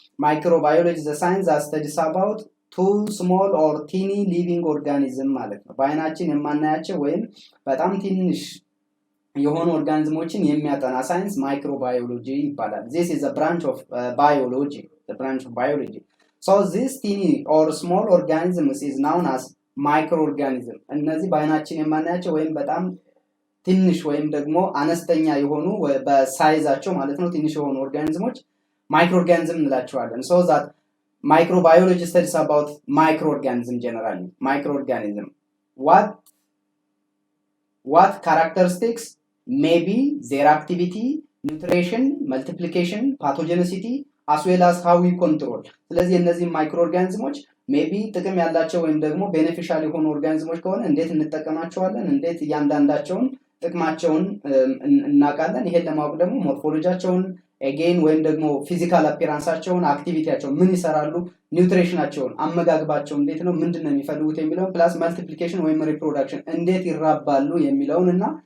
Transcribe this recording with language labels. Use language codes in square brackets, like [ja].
[en] ማይክሮባዮሎጂ ዘ ሳይንስ ዛት ስተዲስ አባውት ቱ ስሞል ኦር ቲኒ ሊቪንግ ኦርጋኒዝም [am] ማለት ነው። በአይናችን የማናያቸው ወይም በጣም ትንሽ የሆኑ ኦርጋኒዝሞችን የሚያጠና ሳይንስ ማይክሮባዮሎጂ ይባላል። [en] ዚስ ኢዝ a branch of biology, the branch of biology. So this teeny or small organisms is known as microorganism. [am] እነዚህ በአይናችን የማናያቸው ወይም በጣም ትንሽ ወይም ደግሞ አነስተኛ የሆኑ በሳይዛቸው ማለት ነው ትንሽ የሆኑ ኦርጋኒዝሞች ማይክሮኦርጋኒዝም እንላቸዋለን። [en] So that microbiology studies about microorganism generally. Microorganism. What characteristics may be their activity, nutrition, multiplication, pathogenicity, as well as how we control. [am] ስለዚህ እነዚህ ማይክሮ ኦርጋኒዝሞች ሜቢ ጥቅም ያላቸው ወይም ደግሞ ቤኔፊሻል የሆኑ ኦርጋኒዝሞች ከሆነ እንዴት እንጠቀማቸዋለን፣ እንዴት እያንዳንዳቸውን ጥቅማቸውን እናውቃለን። ይሄን ለማወቅ ደግሞ ሞርፎሎጂያቸውን ኤጌን ወይም ደግሞ ፊዚካል አፒራንሳቸውን፣ አክቲቪቲያቸውን ምን ይሰራሉ፣ ኒውትሪሽናቸውን፣ አመጋግባቸው እንዴት ነው፣ ምንድነው የሚፈልጉት የሚለውን ፕላስ መልቲፕሊኬሽን ወይም ሪፕሮዳክሽን እንዴት ይራባሉ የሚለውን እና